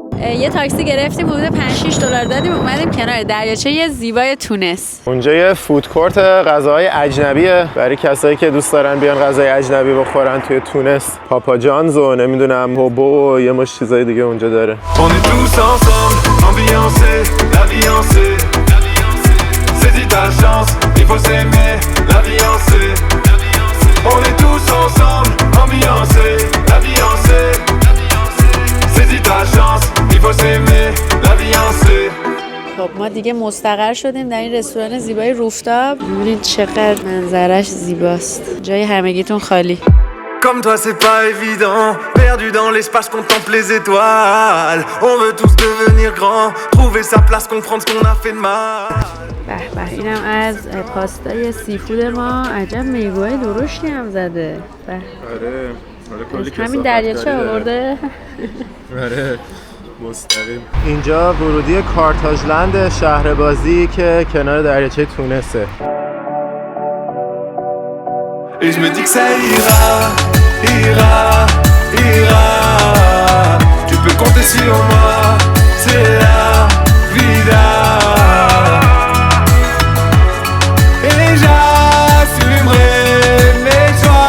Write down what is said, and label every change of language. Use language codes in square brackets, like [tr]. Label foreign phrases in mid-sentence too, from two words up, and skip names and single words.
[fa] یه تاکسی گرفتیم حدود 5-6 دلار دادیم اومدیم کنار دریاچه زیبای تونس. اونجا یه [en] food court [fa] غذاهای اجنبیه برای کسایی که دوست دارن بیان غذای اجنبی بخورن توی تونس. پاپا جانز و نمیدونم هوبو و یه مش چیزای دیگه اونجا داره. [fr] On est tous ensemble, ambiancés, la vie en C. Saisis ta chance, il faut s'aimer, la vie en C. On est tous ensemble, ambiancés, la vie en C. Saisis ta chance, il faut s'aimer, la vie en C. [fa] خب ما دیگه مستقر شدیم در این رستوران زیبای روفتاب. ببینید چقدر منظرش زیباست. جای همگیتون خالی. Comme toi c'est pas évident, perdu dans l'espace contemple les étoiles. On veut tous devenir grands, trouver sa place, comprendre ce qu'on a fait de mal. به به اینم از پاستای سیفود ما. عجب میگوهای درشتی هم زده. به آره همین دریاچه آورده. آره مستقیم. اینجا ورودی کارتاژلند شهر بازی که کنار دریاچه تونسه. [fr] Et je me dis que ça ira, ira, ira. Tu peux compter sur moi, c'est [es] la vida. [fr] Et j'assumerai mes choix.